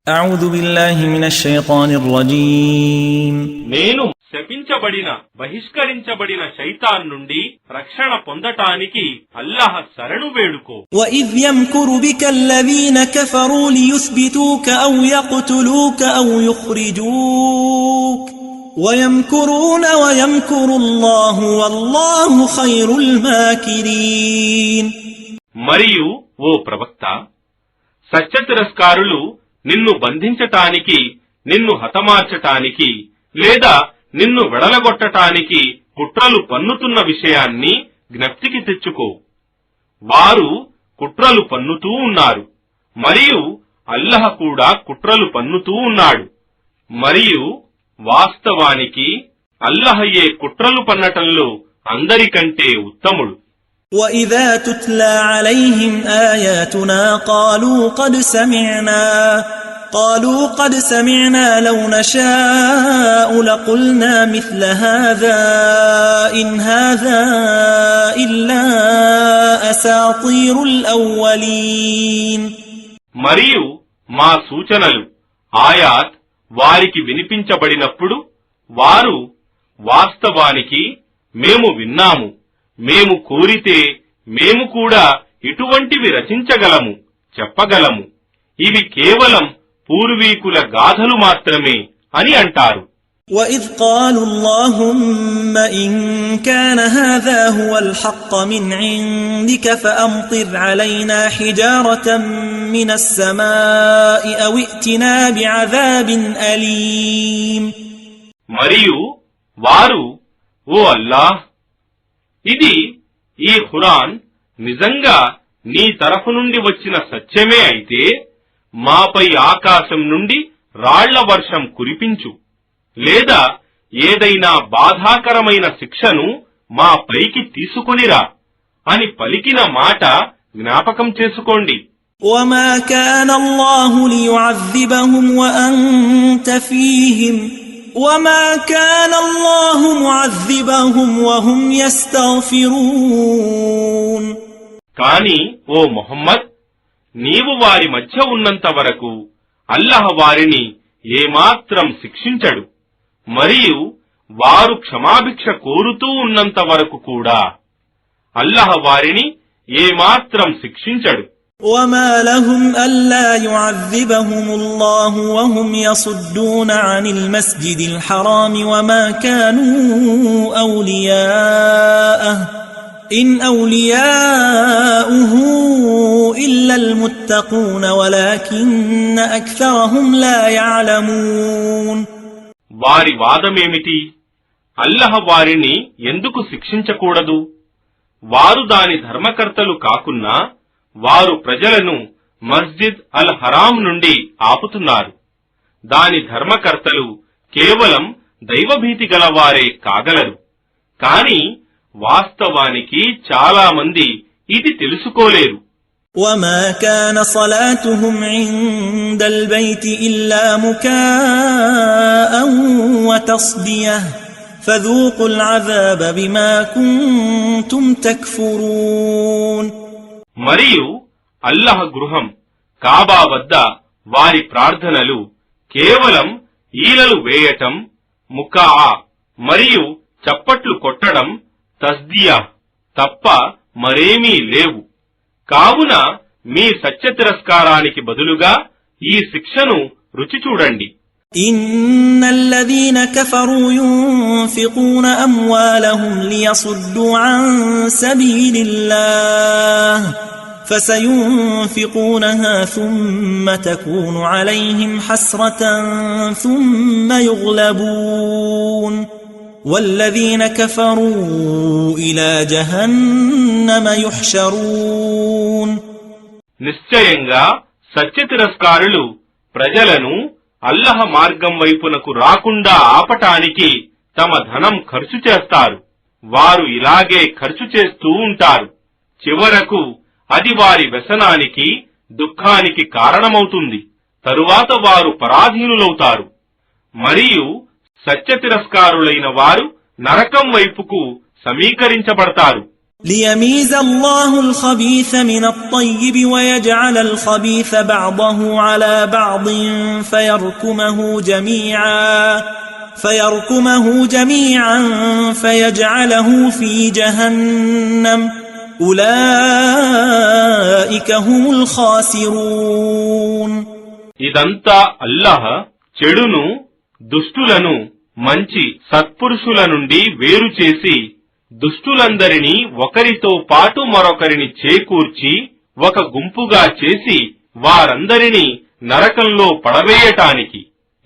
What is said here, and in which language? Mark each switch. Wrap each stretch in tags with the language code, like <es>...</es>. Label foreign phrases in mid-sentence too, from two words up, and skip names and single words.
<ar>أعوذ بالله من الشيطان الرجيم</ar> <te>నేను శపించబడిన బహిష్కరించబడిన శైతాన్ నుండి రక్షణ పొందటానికి అల్లాహ్ శరణు వేడుకో.</te> <ar>وإذ يمكر بك الذين كفروا ليثبتوك أو يقتلوك أو يخرجوك ويمكرون ويمكر الله والله خير الماكرين.</ar> <te>మరియు ఓ ప్రవక్త, సత్యతిరస్కారులు నిన్ను బంధించటానికి, నిన్ను హతమార్చటానికి లేదా నిన్ను వెడలగొట్టటానికి కుట్రలు పన్నుతున్న విషయాన్ని జ్ఞప్తికి తెచ్చుకో. వారు కుట్రలు పన్నుతూ ఉన్నారు, మరియు అల్లాహ్ కూడా కుట్రలు పన్నుతూ ఉన్నాడు. మరియు వాస్తవానికి అల్లాహయే కుట్రలు పన్నటంలో అందరికంటే ఉత్తముడు.</te> <ar>وَإِذَا تُتْلَى عَلَيْهِمْ آيَاتُنَا قالوا قد سمعنا لو نشاء لقلنا مثل هذا إن هذا إلا أساطير الأولين.</ar> <te>మరియు మా సూచనలు ఆయాత్ వారికి వినిపించబడినప్పుడు వారు వాస్తవానికి మేము విన్నాము, మేము కోరితే మేము కూడా ఇటువంటివి రచించగలము, చెప్పగలము, ఇవి కేవలం పూర్వీకుల గాథలు మాత్రమే అని అంటారు.</te> <ar>وَإِذْ قَالُوا اللَّهُمَّ إِن كَانَ هَذَا هُوَ الْحَقَّ مِنْ عِندِكَ فَأَمْطِرْ عَلَيْنَا حِجَارَةً مِنَ السَّمَاءِ أَوْ ائْتِنَا بِعَذَابٍ أَلِيمٍ.</ar> <te>మరియు వారు, ఓ అల్లాహ్, ఇది ఈ ఖురాన్ నిజంగా నీ తరఫు నుండి వచ్చిన సత్యమే అయితే మాపై ఆకాశం నుండి రాళ్ల వర్షం కురిపించు, లేదా ఏదైనా బాధాకరమైన శిక్షను మా పైకి తీసుకొనిరా అని పలికిన మాట జ్ఞాపకం చేసుకోండి.</te> <ar>وَمَا كَانَ اللَّهُ لِيُعَذِّبَهُمْ وَأَنْتَ فِيهِمْ وَمَا كَانَ اللَّهُ مُعَذِّبَهُمْ وَهُمْ يَسْتَغْفِرُونَ.</ar> <te>కాని ఓ ముహమ్మద్, నీవు వారి మధ్య ఉన్నంత వరకు అల్లాహ్ వారిని ఏమాత్రం శిక్షించడు, మరియు వారు క్షమాభిక్ష కోరుతూ ఉన్నంత వరకు కూడా అల్లాహ్ వారిని ఏమాత్రం శిక్షించడు.</te> <ar>وَمَا لَهُمْ أَلَّا يُعَذِّبَهُمُ اللَّهُ وَهُمْ يَصُدُّونَ عَنِ الْمَسْجِدِ الْحَرَامِ وَمَا كَانُوا أَوْلِيَاءَهُ إِنْ أَوْلِيَاؤُهُ إِلَّا الْمُتَّقُونَ وَلَكِنَّ أَكْثَرَهُمْ لَا يَعْلَمُونَ.</ar> <te>వారి వాదమేమిటి? అల్లాహ్ వారిని ఎందుకు శిక్షించకూడదు? వారు దాని ధర్మకర్తలు కాకున్నా వారు ప్రజలను మస్జిద్ అల్ హరాం నుండి ఆపుతున్నారు. దాని ధర్మకర్తలు కేవలం దైవభీతి గలవారే కాగలరు. కాని వాస్తవానికి చాలా మంది ఇది తెలుసుకోలేరు.</te> <ar>وَمَا كَانَ صَلَاتُهُمْ عِندَ الْبَيْتِ إِلَّا مُكَاءً وَتَصْدِيَةً فَذُوقُوا الْعَذَابَ بِمَا كُنتُمْ تَكْفُرُونَ.</ar> <te>మరియు అల్లాహ్ గృహం కాబా వద్ద వారి ప్రార్థనలు కేవలం ఈలలు వేయటం, ముకా మరియు చప్పట్లు కొట్టడం, తస్దియా తప్ప మరేమీ లేవు. కావున మీ సత్య తిరస్కారానికి బదులుగా ఈ శిక్షను రుచి చూడండి.</te> <ar>إِنَّ الَّذِينَ كَفَرُوا يُنْفِقُونَ أَمْوَالَهُمْ لِيَصُدُّوا عَنْ سَبِيلِ اللَّهِ فَسَيُنْفِقُونَهَا ثُمَّ تَكُونُ عَلَيْهِمْ حَسْرَةً ثُمَّ يُغْلَبُونَ وَالَّذِينَ كَفَرُوا إِلَى جَهَنَّمَ يُحْشَرُونَ.</ar> <te>నిశ్చయంగా సత్య తిరస్కారులు ప్రజలను అల్లాహ్ మార్గం వైపునకు రాకుండా ఆపటానికి తమ ధనం ఖర్చు చేస్తారు. వారు ఇలాగే ఖర్చు చేస్తూ ఉంటారు. చివరకు అది వారి వ్యసనానికి, దుఃఖానికి కారణమవుతుంది. తరువాత వారు పరాధీనులవుతారు. మరియు సత్య తిరస్కారులైన వారు నరకం వైపుకు సమీకరించబడతారు.</te> <ar>ليميز الله الخبيث من الطيب ويجعل الخبيث بعضه على بعض فيركمه جميعا فيجعله في جهنم أولئك هم الخاسرون.</ar> <te>ఇదంతా అల్లాహ్ చెడును దుష్టులను మంచి సత్పురుషుల నుండి వేరు చేసి దుష్టులందరినీ ఒకరితో పాటు మరొకరిని చేకూర్చి ఒక గుంపుగా చేసి వారందరినీ నరకంలో పడవేయటానికి.</te>